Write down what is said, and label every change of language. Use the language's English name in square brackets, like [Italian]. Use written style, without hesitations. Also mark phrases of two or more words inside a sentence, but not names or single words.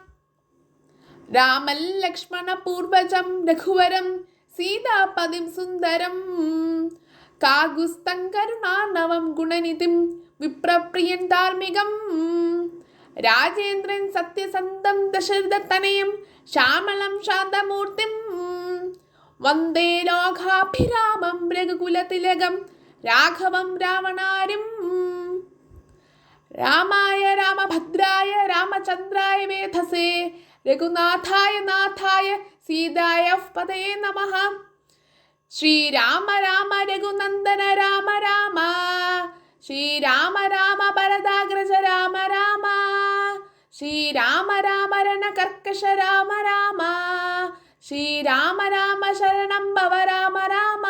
[Sanskrit] रामल्लक्ष्मणपूर्वजं रघुवरं सीतापतिं सुन्दरं कागुस्तं करुणार्णवं गुणनिधिं विप्रप्रियं धार्मिकं राजेन्द्रं सत्यसन्तं दशरथतनयं श्यामलं शान्तमूर्तिं വന്ദേ ലോകാഭിരാമം രഘുകുലതിലകം രാഘവം രാവണാരിം. രാമായ രാമഭദ്രായ രാമചന്ദ്രായ വേധസേ രഘുനാഥായ നാഥായ സീതായ പതയേ നമഃ. ശ്രീരാമ രാമ രഘുനന്ദന രാമ രാമ, ശ്രീരാമ രാമ ഭരതാഗ്രജ രാമ രാമ, ശ്രീരാമ രാമ രണകർക്കശ രാമ രാമ, ശ്രീരാമ രാമ ശരണം ഭവ രാമ രാമ.